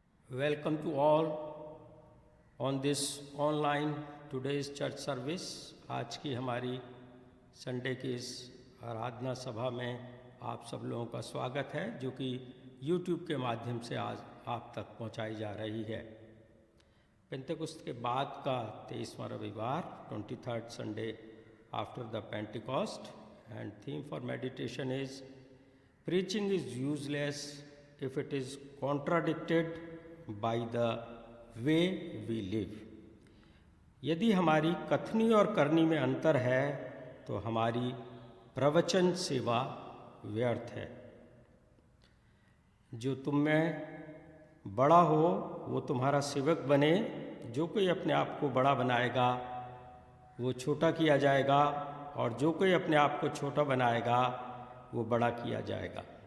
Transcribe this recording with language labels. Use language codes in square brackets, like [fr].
[en] Welcome to all on this online today's church service। [hi] आज की हमारी संडे की इस आराधना सभा में आप सब लोगों का स्वागत है, जो कि YouTube के माध्यम से आज आप तक पहुंचाई जा रही है। पेंटेकोस्ट के बाद का 23वां रविवार, [en] 23rd Sunday after the Pentecost, and theme for meditation is preaching is useless if it is contradicted by the way we live। [hi] यदि हमारी कथनी और करनी में अंतर है तो हमारी प्रवचन सेवा व्यर्थ है। जो तुम में बड़ा हो वो तुम्हारा सेवक बने। जो कोई अपने आप को बड़ा बनाएगा वो छोटा किया जाएगा, और जो कोई अपने आप को छोटा बनाएगा वो बड़ा किया जाएगा।